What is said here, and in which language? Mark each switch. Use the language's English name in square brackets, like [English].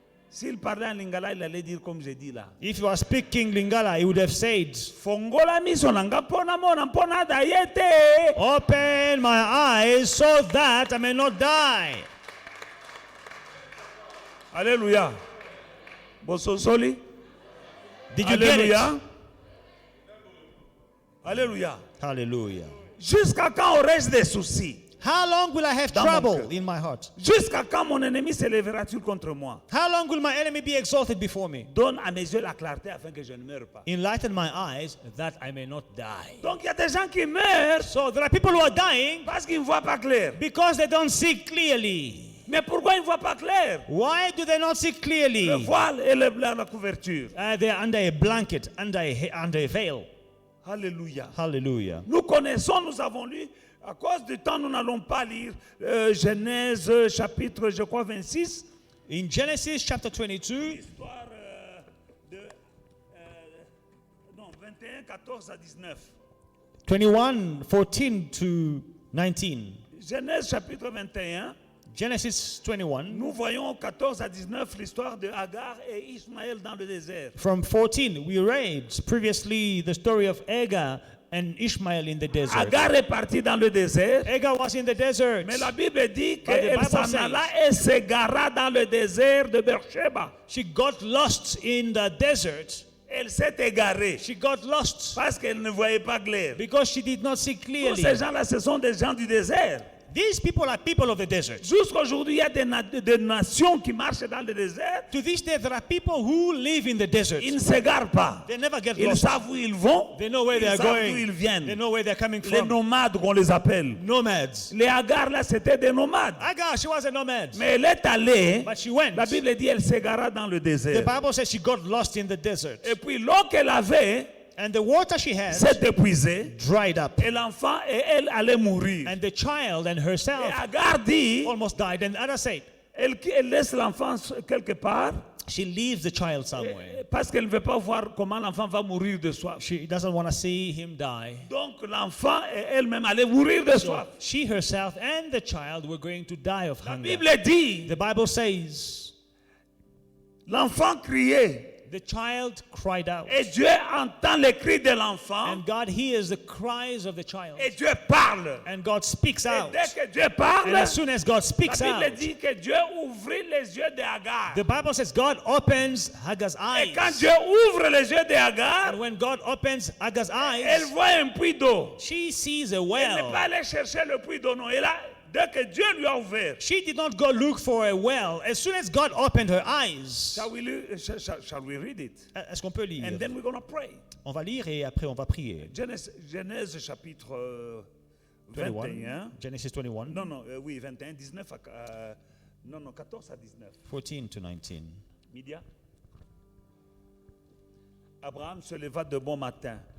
[French] S'il parlait en lingala, il allait dire comme j'ai dit là. [English] If you are speaking Lingala, he would have said, [Lingala] Fongola miso nanga pona mona pona d'ayete. [English] open my eyes so that I may not die. [French] Alléluia. [Lingala] Bososoli. [English] Did you get it? [French] Alléluia. Alléluia. [English] Hallelujah. [French] Jusqu'à quand aurais-je des soucis? [English] How long will I have [French] Dans mon [English] trouble [French] cœur. [English] in my heart? [French] Jusqu'à quand mon ennemi s'élèvera-t-il contre moi? [English] How long will my enemy be exalted before me? [French] Donne à mes yeux la clarté afin que je ne meure pas. [English] Enlighten my eyes that I may not die. [French] Donc il y a des gens qui meurent [English] So there are people who are dying [French] parce qu'ils ne voient pas clair. [English] because they don't see clearly. [French] Mais pourquoi ils ne voient pas clair? [English] Why do they not see [French] Le [English] clearly? [French] voile et la couverture. [English] They are under a blanket, under a veil. [French] Alléluia. [English] Hallelujah. [French] Nous connaissons, nous avons lu. À cause du temps, nous n'allons pas lire Genèse chapitre, je crois, 26. [English] In Genesis chapter 22, [French] Histoire de 21, 14 à 19. [English] 21, 14 to 19. [French] Genèse chapitre 21. [English] Genesis 21. [French] Nous voyons 14 à 19 l'histoire de Agar et Ismaël dans le désert. [English] From 14, we read previously the story of Agar and Ishmael in the desert. [French] Agar est partie dans le désert. [English] Hagar was in the desert. [French] Mais la Bible dit [English] But the [French] qu'elle [English] Bible [French] s'en [English] says- [French] alla et s'égara dans le désert de Beersheba. [English] She got lost in the desert. [French] Elle s'est égarée [English] She got lost [French] parce qu'elle ne voyait pas clair. [English] because she did not see [French] Tous [English] clearly. [French] ces gens-là, ce sont des gens du désert. [English] These people are people of the desert. [French] Jusqu'aujourd'hui, il y a des nations qui marchent dans le désert. [English] To this day, there are people who live in the desert. [French] Ils ne s'égarent pas. [English] They never get [French] Ils [English] lost. [French] savent où ils vont. [English] They know where they are [French] savent d'où [English] going. [French] ils viennent. [English] They know where they're coming [French] Les [English] from. [French] nomades qu'on les appelle. [English] Nomads. [French] Les Hagar, là, c'était des nomades. [English] Hagar, she was a nomad. [French] Mais elle est allée. [English] But she went. [French] La Bible dit elle s'égara dans le [English] The [French] désert. [English] Bible says she got lost in the desert. [French] Et puis l'eau qu'elle avait [English] And the water she had [French] s'est épuisée. [English] dried up. [French] Et l'enfant et elle allaient mourir. [English] And the child and [French] Et [English] herself [French] Hagar dit, [English] almost died. And Ada said, [French] elle laisse l'enfant quelque part [English] she leaves the child somewhere. [French] parce qu'elle ne veut pas voir comment l'enfant va mourir de soif. [English] She doesn't want to see him die. [French] Donc l'enfant et elle-même allaient mourir de soif. [English] She herself and the child were going to die of [French] La [English] hunger. [French] Bible dit, [English] The Bible says, [French] l'enfant criait [English] the child cried out. [French] et Dieu entend les cris de l'enfant [English] And God hears the cries of the child. [French] et Dieu parle. [English] And God speaks [French] Et [English] out. [French] dès que Dieu parle, [English] And as soon as God speaks out, [French] Bible dit que Dieu ouvrit les yeux de Hagar. [English] the Bible says God opens Hagar's [French] Et quand [English] eyes. [French] Dieu ouvre les yeux de Hagar, [English] And when God opens Hagar's [French] elle [English] eyes, [French] voit un puits d'eau. [English] she sees a [French] Elle n'est [English] well. [French] pas allée chercher le puits d'eau, non. Et là, dès que Dieu lui a ouvert, [English] She did not go look for a well. As soon as God opened her eyes, shall we read it? [French] est-ce qu'on peut lire? [English] And then we're going to pray. [French] On va lire et après on va prier. Genèse chapitre 21. [English] 21. Genesis 21, [French] Non, non, oui, 21, 19 à, non, 14 à 19. [English] 14 to 19. Midia. [French] Abraham se leva de bon matin.